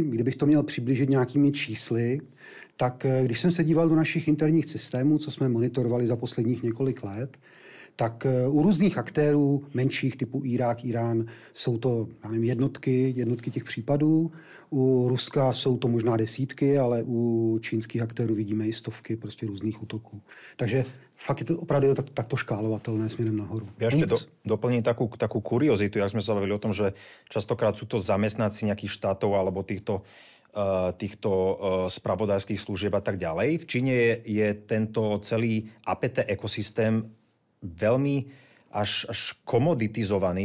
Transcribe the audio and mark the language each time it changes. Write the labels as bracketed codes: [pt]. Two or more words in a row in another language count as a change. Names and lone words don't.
[cs] Kdybych to měl přiblížit nějakými čísly, tak když jsem se díval do našich interních systémů, co jsme monitorovali za posledních několik let, tak u různých aktérů, menších typu Irák, Irán, jsou to jednotky těch případů. U Ruska jsou to možná desítky, ale u čínských aktérů vidíme i stovky prostě různých útoků. Takže fakt je to opravdu takto škálovatelné směrem nahoru. [sk] Ja ešte doplním takú kuriozitu, jak sme sa bavili o tom, že častokrát sú to zamestnanci nejakých štátov alebo týchto týchto spravodajských služieb a tak ďalej. V Číne je tento celý APT ekosystém veľmi až komoditizovaný.